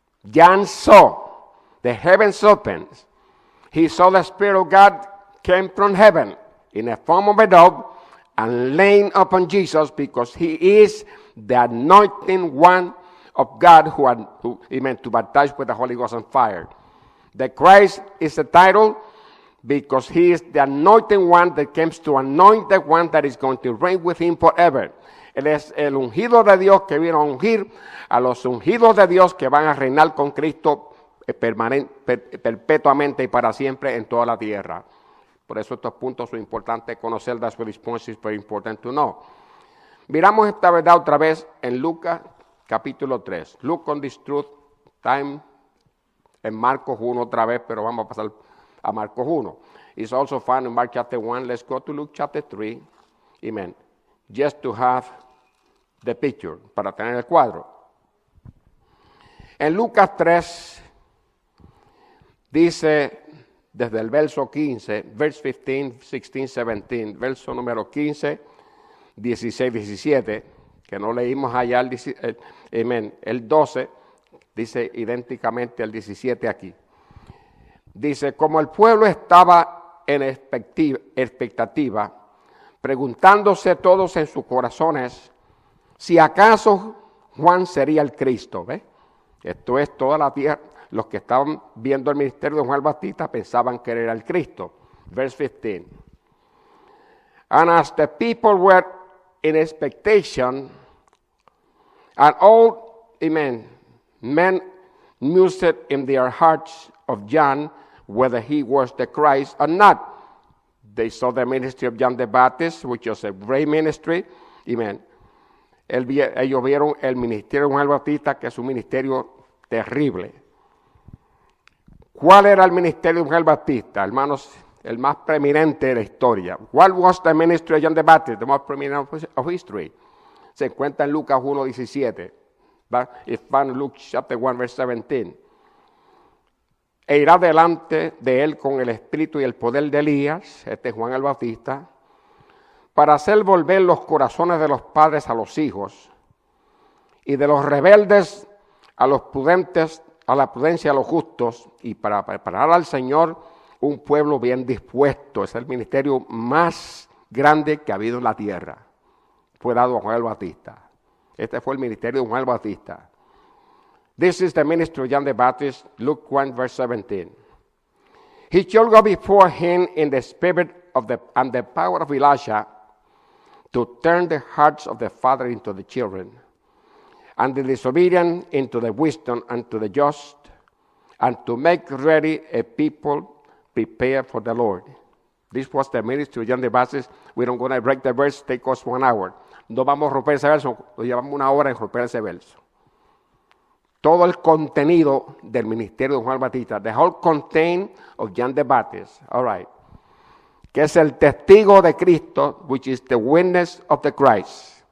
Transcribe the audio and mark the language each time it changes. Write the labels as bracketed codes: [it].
[en] John saw the heavens opened. He saw the Spirit of God came from heaven in the form of a dove and laying upon Jesus, because he is the anointing one of God who meant to baptize with the Holy Ghost and fire. The Christ is the title because he is the anointing one that comes to anoint the one that is going to reign with him forever. [es] Él es el ungido de Dios que vino a ungir a los ungidos de Dios que van a reinar con Cristo perpetuamente y para siempre en toda la tierra. Por eso estos puntos son importantes conocer. [en] That's what these points is very important to know. [es] Miramos esta verdad otra vez en Lucas capítulo 3. [en] Look on this truth time [es] en Marcos 1 otra vez, pero vamos a pasar a Marcos 1. [en] It's also found in Mark chapter 1. Let's go to Luke chapter 3. Amen. Just to have the picture, [es] para tener el cuadro. En Lucas 3 dice desde el verso 15, [en] verse 15, 16, 17, [es] verso número 15, 16, 17, que no leímos allá el 12, dice idénticamente el 17 aquí. Dice, como el pueblo estaba en expectativa, preguntándose todos en sus corazones, si acaso Juan sería el Cristo, ¿ve? Esto es toda la tierra. Los que estaban viendo el ministerio de Juan el Bautista pensaban que era el Cristo. [en] Verse 15. And as the people were in expectation, and all, men mused in their hearts of John, whether he was the Christ or not. They saw the ministry of John the Baptist, which was a great ministry. Amen. [es] Ellos vieron el ministerio de Juan el Bautista, que es un ministerio terrible. ¿Cuál era el ministerio de Juan el Bautista? Hermanos, el más preeminente de la historia. [en] What was the ministry of John the Baptist? The most preeminent of history. [es] Se encuentra en Lucas 1:17. [en] It's found in Luke chapter 1, verse 17. [es] E irá delante de él con el espíritu y el poder de Elías, este es Juan el Bautista, para hacer volver los corazones de los padres a los hijos y de los rebeldes a los prudentes, a la prudencia a los justos, y para preparar al Señor un pueblo bien dispuesto. Es el ministerio más grande que ha habido en la tierra. Fue dado a Juan el Bautista. Este fue el ministerio de Juan el Bautista. [en] This is the ministry of John the Baptist, Luke 1, verse 17. He shall go before him in the spirit and the power of Elijah to turn the hearts of the father into the children, and the disobedient into the wisdom and to the just, and to make ready a people prepared for the Lord. This was the ministry of John the Baptist. We're not going to break the verse, take us 1 hour. [es] No vamos a romper ese verso, nos llevamos 1 hora en romper ese verso. Todo el contenido del ministerio de Juan Bautista, [en] the whole content of John the Baptist, all right, [es] que es el testigo de Cristo, [en] which is the witness of the Christ.